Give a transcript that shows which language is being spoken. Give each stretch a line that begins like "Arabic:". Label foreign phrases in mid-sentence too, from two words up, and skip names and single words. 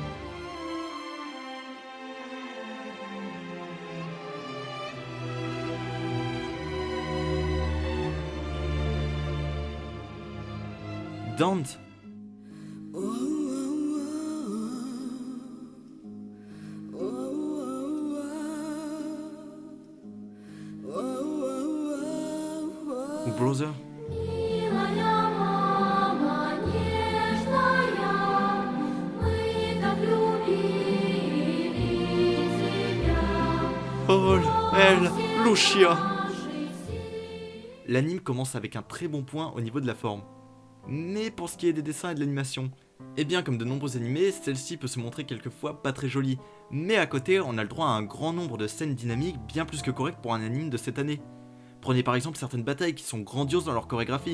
French: Dante, ou Brother.
Russian: Милая мама нежная, мы так любили тебя.
French: Oh, elle, Lucia.
Russian: Нашей силы.
French: L'anime commence avec un très bon point au niveau de la forme. Mais pour ce qui est des dessins et de l'animation, eh bien comme de nombreux animés, celle-ci peut se montrer quelquefois pas très jolie. Mais à côté, on a le droit à un grand nombre de scènes dynamiques bien plus que correctes pour un anime de cette année. Prenez par exemple certaines batailles qui sont grandioses dans leur chorégraphie.